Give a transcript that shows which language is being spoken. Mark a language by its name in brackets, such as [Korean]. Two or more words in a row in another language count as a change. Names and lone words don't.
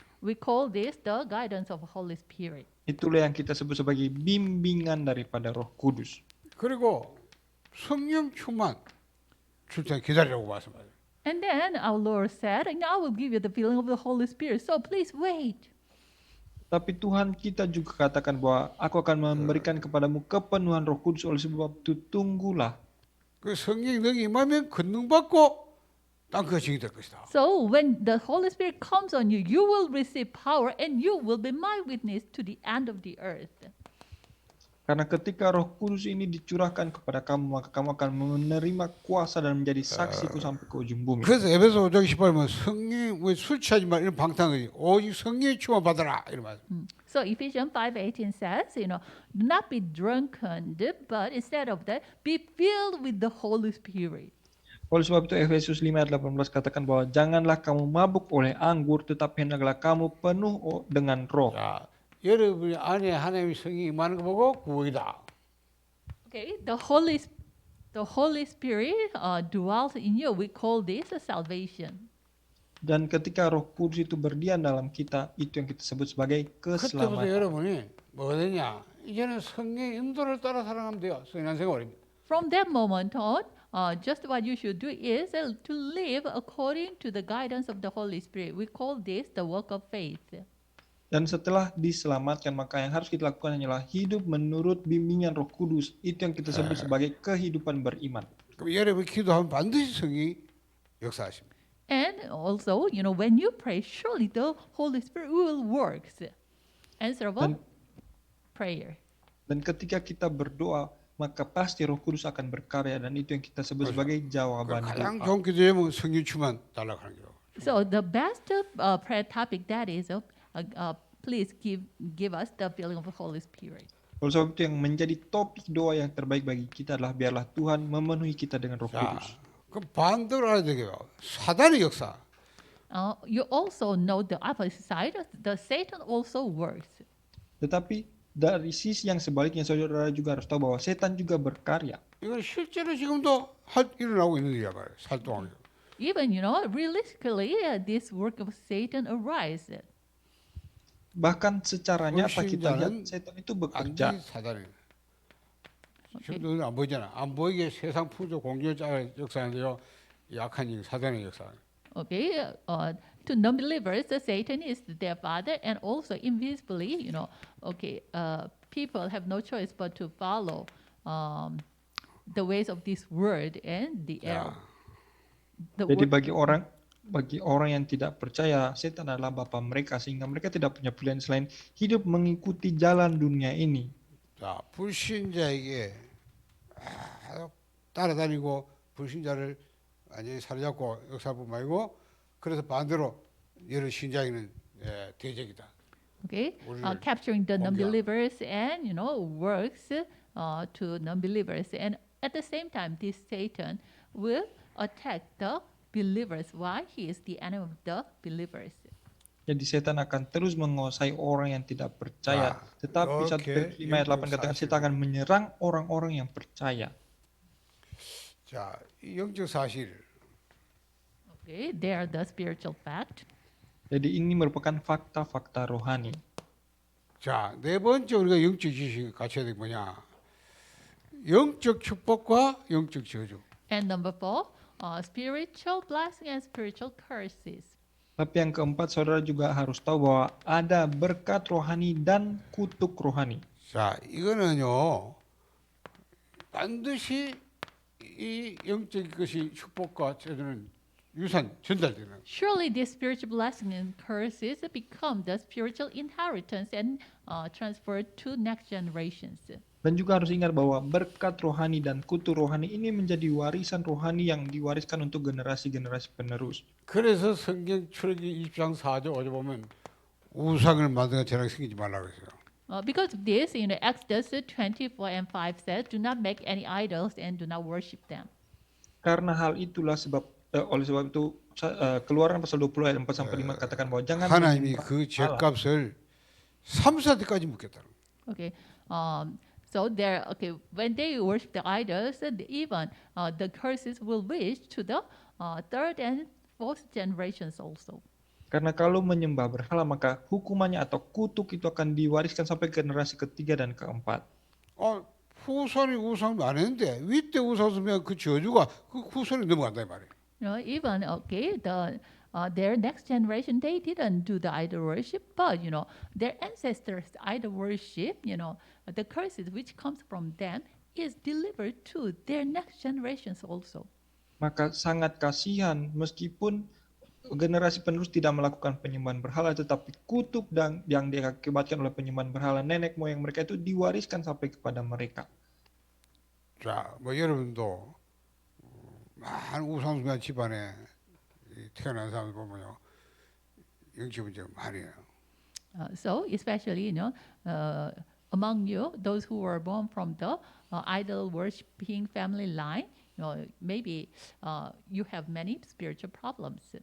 [English] We call this the guidance of Holy Spirit. [Indonesian] Itulah yang kita sebut sebagai bimbingan daripada Roh Kudus. [Korean] 그리고 성령 충만 줄 때 기다리라고 말씀하세요. [English] And then our Lord said, and I will give you the filling of the Holy Spirit. So please wait. [Indonesian] Tapi Tuhan kita juga katakan bahwa aku akan memberikan kepadamu kepenuhan Roh Kudus, oleh sebab itu tunggulah. [Korean] 그 성령이 너에게 임하면 권능 받고 땅그 증이 될 것이다. [English] So when the Holy Spirit comes on you, you will receive power and you will be my witness to the end of the earth. [Indonesian] Karena ketika Roh Kudus ini dicurahkan kepada kamu, maka kamu akan menerima kuasa dan menjadi saksiku sampai ke ujung bumi. [Korean] 그래서 에베소 5장 18면 성령 술 취하지 마 이런 방탕하지 오직 성령의 충만 받아라 이런 말. [English] So Ephesians 5:18 says, do not be drunken, but instead of that, be filled with the Holy Spirit. [Indonesian] Oleh sebab itu Efesus 5 ayat 18 katakan bahwa janganlah kamu mabuk oleh anggur, tetapi hendaklah kamu penuh dengan roh. [Korean] 자, 여러분이 안에 하나님의 성령이 임하는 거 보고 구원이다. [English] Okay, the Holy Spirit dwells in you. We call this a salvation. [Indonesian] Dan ketika Roh Kudus itu berdiam dalam kita, itu yang kita sebut sebagai [Korean] 그때부터 [Indonesian] keselamatan. [Korean] 여러분이 뭐가 되냐? 이제는 성령의 인도를 따라 살아가면 돼요. 신앙생활입니다. [English] From that moment on, just what you should do is to live according to the guidance of the Holy Spirit. We call this the work of faith. [Indonesian] Dan setelah diselamatkan, maka yang harus kita lakukan hanyalah hidup menurut bimbingan Roh Kudus. Itu yang kita sebut sebagai kehidupan beriman. [Korean] 그럼 여러분이 기도하면 반드시 성령이 역사하십니다. [English] And also, when you pray, surely the Holy Spirit will work. Answer of prayer. [Indonesian] Dan ketika kita berdoa, maka pasti Roh Kudus akan berkarya, dan itu yang kita sebut sebagai jawaban [Korean] 가장 [Indonesian] doa. [Korean] 좋은 기도제목은 성령 충만 달라고 하는 거예요. [English] So the best prayer topic that is, please give us the filling of the Holy Spirit. [Indonesian] Oleh sebab itu yang menjadi topik doa yang terbaik bagi kita adalah biarlah Tuhan memenuhi kita dengan Roh [Korean] 자, [Indonesian] Kudus. [Korean] 그 반대로 알아야 되게요. 사단의 역사. [English] You also know the opposite side. The Satan also works. [Indonesian] Tetapi dari sisi yang sebaliknya, saudara juga harus tahu bahwa setan juga berkarya. [Korean] 이건 실제로 지금도 일어나고 있는 일이야 말이에요. 살동하는. [English] Even realistically, this work of Satan arises. [Indonesian] Bahkan secara nyata kita [Korean] 불신자는 [Indonesian] lihat setan itu bekerja. [Korean] 완전히 사단이에요. 지금 눈에 안 보이잖아. 안 보이게 세상 풍조 공존자의 역사인데요. 약한 이 사단의 역사. [English] Okay, to non-believers, Satan is their father, and also invisibly, people have no choice but to follow the ways of this world and the error. [Indonesian] Jadi bagi orang yang tidak percaya, setan adalah bapa mereka, sehingga mereka tidak punya pilihan selain hidup mengikuti jalan dunia ini. [Korean] 자, 불신자에게 따라다니고 불신자를 완전히 사로잡고 역사뿐 말고 그래서 반대로 여러 신자에게는 대적이다. [English] Okay, [Korean] 우리를 [English] capturing the [Korean] 공격하는. [English] non-believers and works to non-believers, and at the same time, this Satan will attack the believers. Why? He is the enemy of the believers. [Indonesian] Jadi setan akan terus menguasai orang yang tidak percaya. Tetapi 1 Petrus 5 ayat 8 katakan setan akan menyerang orang-orang yang percaya. [Korean] 자, 이 영적 사실. [English] Okay, they are the spiritual fact. [Indonesian] Jadi ini merupakan fakta-fakta rohani. [Korean] 자, 네 번째 우리가 영적 지식이 갖춰야 될 게 뭐냐? 영적 축복과 영적 저주. [English] And number 4, spiritual blessing and spiritual curses. [Indonesian] Tapi yang keempat, saudara juga harus tahu bahwa ada berkat rohani dan kutuk rohani. [Korean] 자, 이거는요. 반드시 이 영적 것이 축복과 저주는 유산 전달되는. [English] Surely these spiritual blessings and curses become the spiritual inheritance and transferred to next generations. [Indonesian] Dan juga harus ingat bahwa berkat rohani dan kutuk rohani ini menjadi warisan rohani yang diwariskan untuk generasi-generasi penerus. [Korean] 그래서 성경 출애굽기 20장 4절 5절 보면 우상을 만드는 죄악이 생기지 말라고 했어요. [English] Because of this, Exodus 24 and 5 says, do not make any idols and do not worship them. [Indonesian] Karena hal itulah oleh sebab itu Keluaran pasal 20 ayat 4 sampai 5 katakan bahwa jangan [Korean] 하나님이 [Indonesian] menyembah [Korean] 그 [Indonesian] Allah. [Korean] 죄값을 3, 4대까지 묻겠다는 거예요. [English] Okay. So there, okay, when they worship the idols, even the curses will reach to the third and fourth generations also. [Indonesian] Karena kalau menyembah berhala maka hukumannya atau kutuk itu akan diwariskan sampai generasi ketiga dan keempat. [Korean] 후손이 우상 안 했는데 윗대 우상 쓰면 그 저주가 그 후손이 넘어간다 이 말이에요. [English] Even okay, their next generation they didn't do the idol worship, but their ancestors idol worship. The curses which comes from them is delivered to their next generations also. [Indonesian] Maka sangat kasihan meskipun generasi penerus tidak melakukan penyembahan berhala, tetapi kutuk yang diakibatkan oleh penyembahan berhala nenek moyang mereka itu diwariskan sampai kepada mereka. [Korean] 자, 뭐 여러분도 많은 우상숭배 집안에 태어난 사람들 보면요, 영적 문제가 많이 해요. [English] So especially among you, those who were born from the idol worshiping family line, maybe you have many spiritual problems.